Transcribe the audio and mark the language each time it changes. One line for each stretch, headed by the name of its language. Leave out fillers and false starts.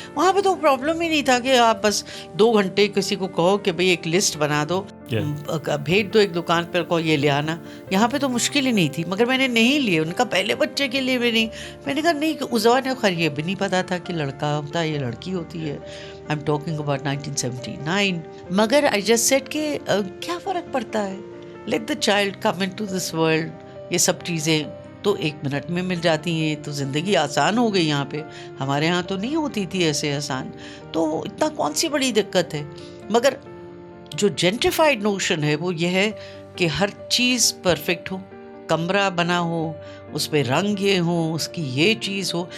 Urdu: وہاں پہ تو پرابلم ہی نہیں تھا کہ آپ بس 2 گھنٹے کسی کو کہو کہ بھئی ایک لسٹ بنا دو, بھیج دو ایک دکان پر, کہو یہ لے آنا. یہاں پہ تو مشکل ہی نہیں تھی, مگر میں نے نہیں لیے. ان کا پہلے بچے کے لیے بھی نہیں. میں نے کہا نہیں, اس زمانے خیر یہ بھی نہیں پتا تھا کہ لڑکا ہوتا ہے یا لڑکی ہوتی ہے.
English: I'm talking about 1979.
Urdu: مگر
English: I just said
Urdu: کہ کیا فرق پڑتا ہے,
English: let the child come into this world.
Urdu: یہ سب چیزیں تو 1 منٹ میں مل جاتی ہیں, تو زندگی آسان ہو گئی یہاں پہ. ہمارے ہاں تو نہیں ہوتی تھی ایسے آسان, تو اتنا کون سی بڑی دقت ہے. مگر جو جینٹریفائڈ نوشن ہے وہ یہ ہے کہ ہر چیز پرفیکٹ ہو, کمرہ بنا ہو, اس پہ رنگ یہ ہوں, اس کی یہ چیز ہو.